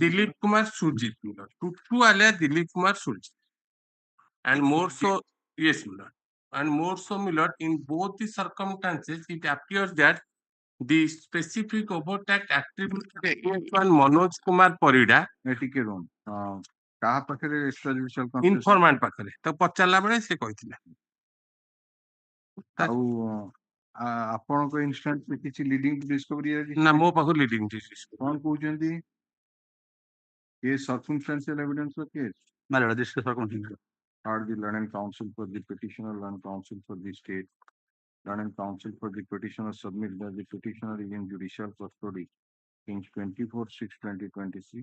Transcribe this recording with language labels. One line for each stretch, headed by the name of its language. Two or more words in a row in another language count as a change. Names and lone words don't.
English: Dilip Kumar Surjit, Tutu alias Dilip Kumar Surjit. And more so, yes, Miller. And more so, Miller, in both the circumstances, it appears that the specific overt attribute against one Manoj Kumar Parida.
Odia: ଟିକେ ରୁହନ୍ତୁ। କାହା ପାଖରେ
English: extrajudicial confession?
Odia: Informant ପାଖରେ। ତ ପଚାରିଲା ବେଳେ ସେ କହିଥିଲା। ଆଉ ଆପଣଙ୍କ ଇନଷ୍ଟାନ୍ସ କିଛି
English: leading to discovery
Odia: ଅଛି? ନା ମୋ ପାଖକୁ
English: leading to discovery.
Odia: କଣ କହୁଛନ୍ତି?
English: Case circumstantial evidence of case. My lord, this is circumstantial. Heard the learned counsel for the petitioner, learned counsel for the state, learned counsel for the petitioner submit that the petitioner is in judicial custody since 24/6/2023.